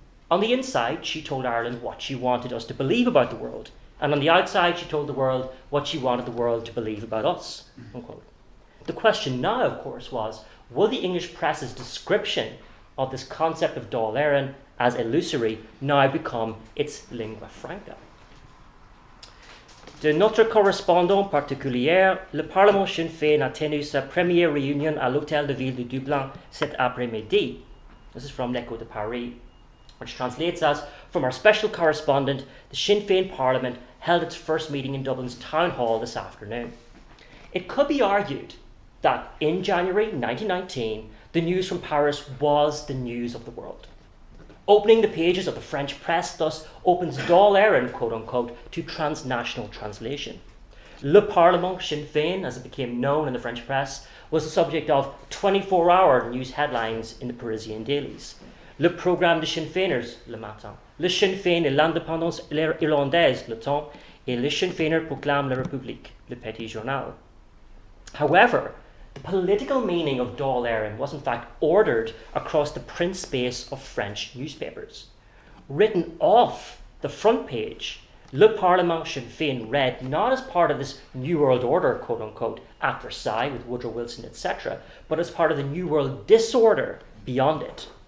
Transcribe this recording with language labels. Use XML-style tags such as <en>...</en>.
<en>On the inside, she told Ireland what she wanted us to believe about the world, and on the outside, she told the world what she wanted the world to believe about us, unquote. The question now, of course, was, will the English press's description of this concept of Dáil Éireann as illusory now become its lingua franca?</en> <fr>De notre correspondant particulière, le Parlement Sinn Féin a tenu sa première réunion à l'Hôtel de Ville de Dublin cet après-midi.</fr> <en>This is from L'Echo de Paris, which translates as, from our special correspondent, the Sinn Féin Parliament held its first meeting in Dublin's Town Hall this afternoon. It could be argued that in January 1919, the news from Paris was the news of the world. Opening the pages of the French press thus opens Dáil Éireann, quote-unquote, to transnational translation. Le Parlement Sinn Féin, as it became known in the French press, was the subject of 24-hour news headlines in the Parisian dailies.</en> <fr>Le programme des Sinn Féiners, le matin. Le Sinn Féin et l'indépendance irlandaise, le temps. Et le Sinn Féiner proclame la République, le petit journal.</fr> <en>However, the political meaning of Dáil Éireann was in fact ordered across the print space of French newspapers. written off the front page, Le Parlement Sinn Féin read not as part of this New World Order, quote unquote, at Versailles with Woodrow Wilson, etc., but as part of the New World disorder beyond it.</en>